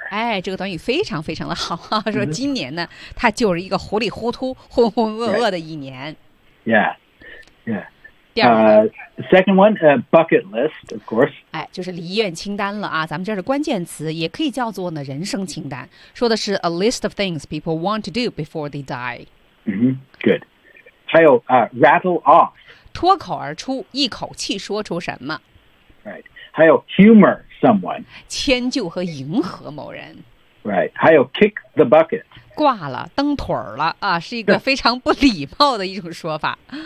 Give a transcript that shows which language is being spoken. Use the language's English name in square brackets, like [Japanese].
[Chinese] 哎，这个短语非常非常的好。说今年呢、mm-hmm. 它就是一个糊里糊涂浑浑噩噩的一年。 [English] Right. Yeah. Yeah. [Chinese] 第二个。 [English] Second one,、bucket list, of course. [Chinese] 哎，就是遗愿清单了啊。咱们这是关键词，也可以叫做呢人生清单。说的是 [English] a list of things people want to do before they die. Mm-hmm. Good. 还有、rattle off. [Chinese] 脱口而出，一口气说出什么。 [English] Right. 还有 humor someone. [Chinese] 迁就和迎合某人。 [English] Right. 还有 kick the bucket. [Chinese] 挂了，蹬腿了啊，是一个非常不礼貌的一种说法。